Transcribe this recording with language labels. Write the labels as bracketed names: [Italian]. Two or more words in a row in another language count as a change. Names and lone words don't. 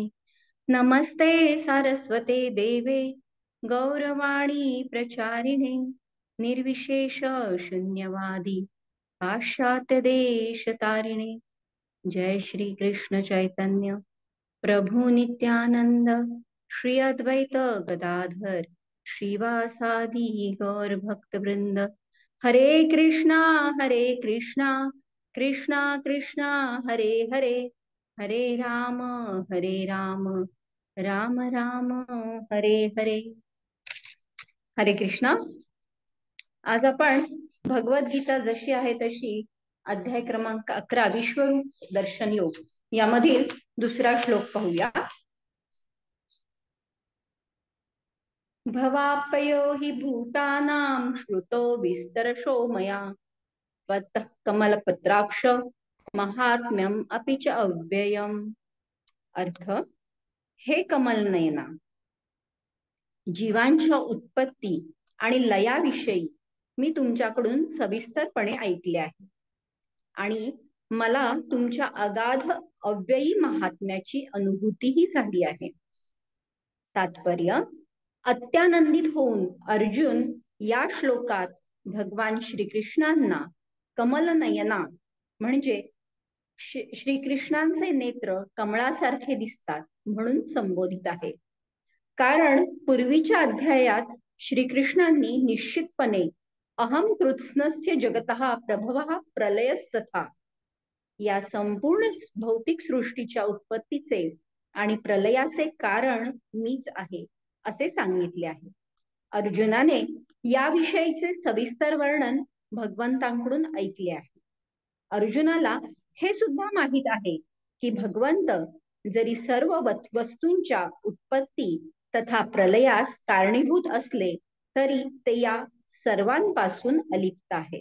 [Sanskrit] नमस्ते सारस्वते देवे गौरवाणी प्रचारिणे निर्विशेष शून्यवादी पाश्चात्य देश तारिणे. जय श्री कृष्ण चैतन्य प्रभु नित्यानंद श्री अद्वैत गदाधर श्रीवासादि गौर भक्त वृंद. हरे कृष्णा कृष्णा कृष्णा हरे हरे, हरे राम राम राम हरे हरे. हरे कृष्णा. [Marathi] आज आपण भगवद्गीता जशी आहे तशी अध्याय क्रमांक 11 विश्वरूप दर्शन योग यामधील दुसरा श्लोक पाहूया. [Sanskrit] भवाप्पयो हि भूतानां श्रुतो विस्तरशो मया त्वत्तः कमलपत्राक्ष महात्म्यम अपि च अव्ययम. [Marathi] अर्थ, हे कमलनयना, जीवांच्या उत्पत्ती आणि लयाविषयी मी तुमच्याकडून सविस्तरपणे ऐकले आहे आणि मला तुमच्या अगाध अव्ययी महात्म्याची अनुभूतीही झाली आहे. तात्पर्य, अत्यानंदित होऊन अर्जुन या श्लोकात भगवान श्रीकृष्णांना कमलनयना म्हणजे श्रीकृष्णांचे नेत्र कमळासारखे दिसतात म्हणून संबोधित आहे. कारण पूर्वीच्या अध्यायात श्रीकृष्णांनी निश्चितपणे [Sanskrit] अहम कृत्स्नस्य जगतः प्रभवः प्रलयस्तथा [Marathi] या संपूर्ण भौतिक सृष्टीच्या उत्पत्तीचे आणि प्रलयाचे कारण मीच आहे असे सांगितले आहे. अर्जुनाने याविषयीचे सविस्तर वर्णन भगवंतांकडून ऐकले आहे. अर्जुनाला हे सुद्धा माहित आहे की भगवंत जरी सर्व वस्तूंच्या उत्पत्ती तथा प्रलयास कारणीभूत असले तरी ते या सर्वांपासून अलिप्त आहे.